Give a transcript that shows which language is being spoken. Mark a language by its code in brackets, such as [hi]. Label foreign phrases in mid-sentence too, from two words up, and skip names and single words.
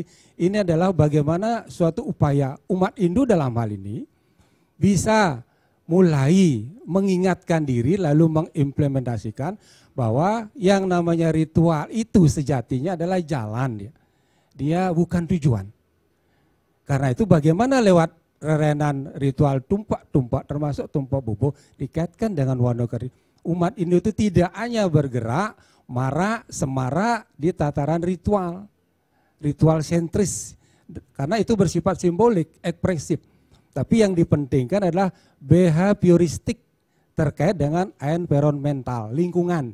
[id] Ini adalah bagaimana suatu upaya umat Hindu dalam hal ini bisa mulai mengingatkan diri lalu mengimplementasikan bahwa yang namanya ritual itu sejatinya adalah jalan dia. Dia bukan tujuan. Karena itu bagaimana lewat rerenan ritual tumpak-tumpak termasuk Tumpak Bubo dikaitkan dengan Wanakerti. Umat Hindu itu tidak hanya bergerak semarak di tataran ritual sentris, karena itu bersifat simbolik, ekspresif. Tapi yang dipentingkan adalah behavioristik terkait dengan environmental, lingkungan.